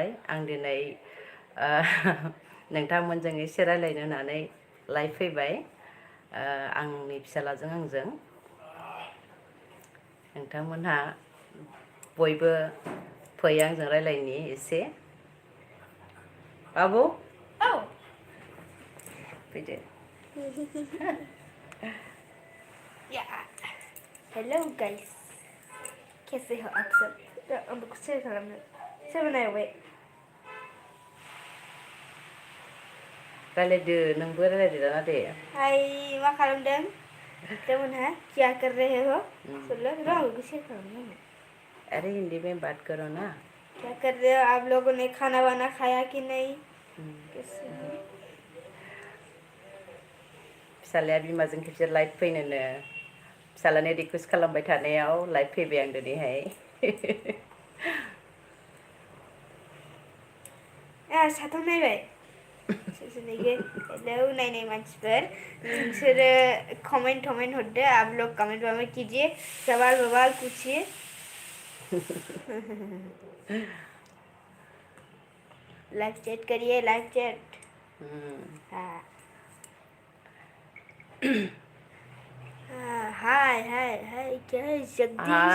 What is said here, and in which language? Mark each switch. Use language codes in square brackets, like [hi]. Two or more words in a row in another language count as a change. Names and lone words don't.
[brx] आं दिनै नोंथांमोनजों एसे रायलायनो होननानै लाइभ फैबाय, आंनि फिसालाजों आंजों। नोंथांमोनहा बयबो फै आंजों रायलायनि एसे। बाबु औ फैदो। [hi] या [en] hello guys, [hi] कैसे हो आप सब? [brx] आंबो शेयर खालामनो सोर बनायबाय? रायलायदो, नोंबो रायलायदो दाना दे। हाय, मा खालामदों बिथांमोनहा? [hi] क्या कर रहे हो? [brx] बोलो र' आंबो शेयर खालामनो। [hi] अरे हिंदी में बात करो ना। क्या कर रहे हो? आप लोगों ने खाना वाना खाया कि नहीं? कैसे हो? [brx] फिसालाया बिमाजों खेबसे लाइभ फैनोनो, फिसालानि रिकुवेस्ट खालामबाय थानायाव लाइभ फैबाय आं दिनैहाय। साथाम नायबाय? सोर सोर नायखो? हेलौ नायनाय मानसिफोर, नोंसोरो कमेंट हरदो। [hi] आप लोग कमेंट वमेंट कीजिए, सवाल ववाल पूछिए। [en] live chat [hi] करिए, [en] live chat. [hi] हाँ हाय हाय हाय, क्या है? जगदीश